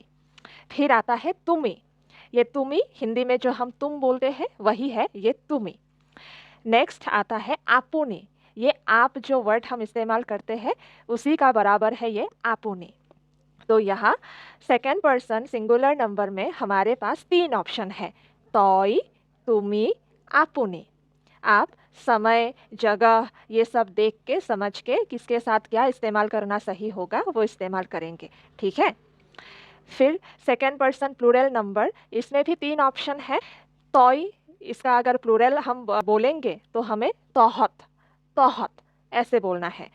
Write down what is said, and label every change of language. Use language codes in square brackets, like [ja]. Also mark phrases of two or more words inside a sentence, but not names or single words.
[hi] फिर आता है तुमी, ये तुमी हिंदी में जो हम तुम बोलते हैं वही है ये तुमी। नेक्स्ट आता है आपुनी, ये आप जो वर्ड हम इस्तेमाल करते हैं उसी का बराबर है ये आपुनी। तो यहाँ [en] second person singular number [hi] में हमारे पास 3 ऑप्शन है, [as] তই, তুমি, আপুনি। [hi] आप समय जगह ये सब देख के समझ के किसके साथ क्या इस्तेमाल करना सही होगा वो इस्तेमाल करेंगे। ठीक है, फिर [en] second person plural number, [hi] इसमें भी 3 ऑप्शन है। तॉय, इसका अगर प्लूरल हम बोलेंगे तो हमें [as] তহঁত, তহঁত [hi] ऐसे बोलना है।